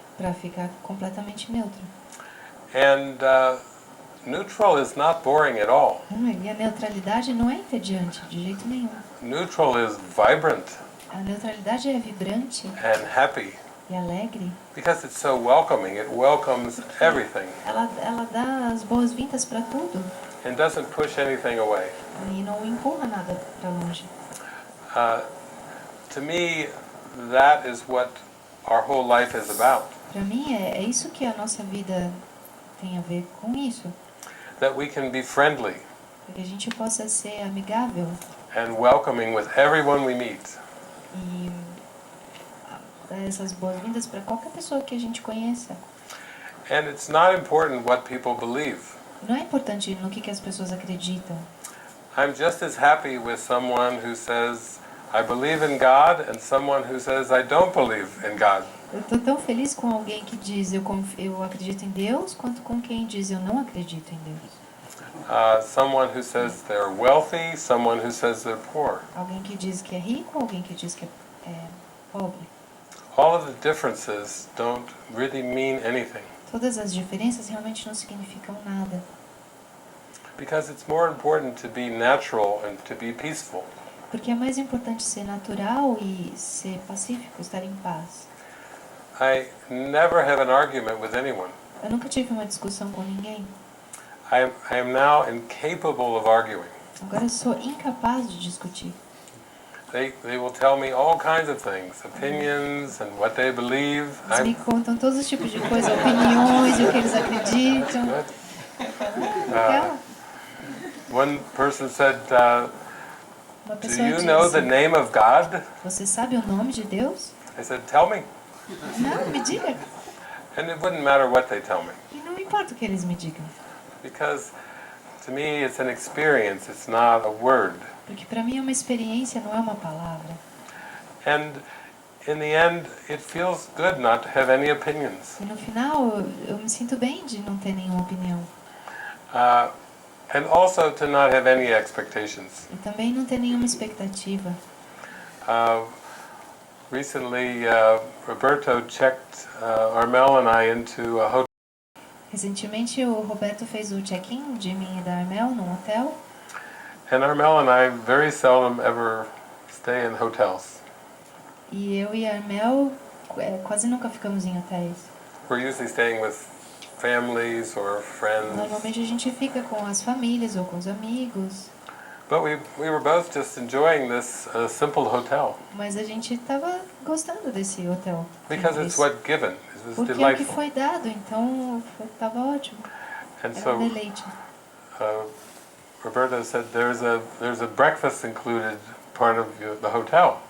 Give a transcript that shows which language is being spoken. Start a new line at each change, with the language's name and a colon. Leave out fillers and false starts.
Portuguese: Para ficar completamente neutro.
English: And neutral is not boring at all.
Portuguese: E a neutralidade não é entediante, de jeito nenhum.
English: Neutral is vibrant.
Portuguese: A neutralidade é vibrante.
English: And happy.
Portuguese: E alegre.
English: Because it's so welcoming, it welcomes everything.
Portuguese: Ela dá as boas-vindas para tudo.
English: And doesn't push anything away.
Portuguese: E não empurra nada para longe.
English: To me, that is what our whole life is about.
Portuguese: Para mim é isso que a nossa vida tem a ver com isso.
English: That we can be friendly.
Portuguese: Para que a gente possa ser amigável.
English: And welcoming with everyone we meet.
Portuguese: E dar essas boas-vindas para qualquer pessoa que a gente conheça.
English: And it's not important what people believe.
Portuguese: Não é importante no que as pessoas acreditam.
English: I'm just as happy with someone who says I believe in God and someone who says I don't believe in God.
Portuguese: Eu estou tão feliz com alguém que diz eu acredito em Deus, quanto com quem diz eu não acredito em Deus.
English: Someone who says they're wealthy, someone who says they're poor.
Portuguese: Alguém que diz que é rico, alguém que diz que é pobre.
English: All of the differences don't really mean anything.
Portuguese: Todas as diferenças realmente não significam nada.
English: Because it's more important to be natural and to be peaceful.
Portuguese: Porque é mais importante ser natural e ser pacífico, estar em paz.
English: I never have an argument with anyone.
Portuguese: Eu nunca tive uma discussão com ninguém.
English: I am now incapable of arguing.
Portuguese: Agora eu sou incapaz de discutir.
English: They will tell me all kinds of things, opinions and what they believe.
Portuguese: Eles me contam todos os tipos de coisas, opiniões e o que eles acreditam.
English: One person said,
Portuguese: Uma
English: "Do
Portuguese: pessoa
English: you know the
Portuguese: disse,
English: name of God?"
Portuguese: você sabe o nome de Deus?
English: I said, "Tell me."
Portuguese: Não, me diga.
English: And it wouldn't matter what they tell me.
Portuguese: E não importa o que eles me digam.
English: Because to me it's an experience, it's not a word.
Portuguese: Porque para mim é uma experiência, não é uma palavra.
English: And in the end, it feels good not to have any opinions.
Portuguese: E no final, eu me sinto bem de não ter nenhuma opinião.
English: And also to not have any expectations.
Portuguese: E também não ter nenhuma expectativa.
English: Recently, Roberto checked Armel and I into a hotel.
Portuguese: Recentemente, o Roberto fez o check-in de mim e da Armel num hotel.
English: And Armel and I very seldom ever stay in hotels.
Portuguese: E eu e a Armel quase nunca ficamos em hotéis.
English: We're usually staying with families or friends.
Portuguese: Normalmente a gente fica com as famílias ou com os amigos.
English: But we were both just enjoying this simple hotel.
Portuguese: Mas a gente estava gostando desse hotel.
English: Because it's what given. It was
Portuguese: Porque é o que
English: delightful.
Portuguese: foi dado, então estava ótimo.
English: And
Portuguese: Era
English: so
Portuguese: deleite.
English: Roberto said there's a breakfast included part of the hotel.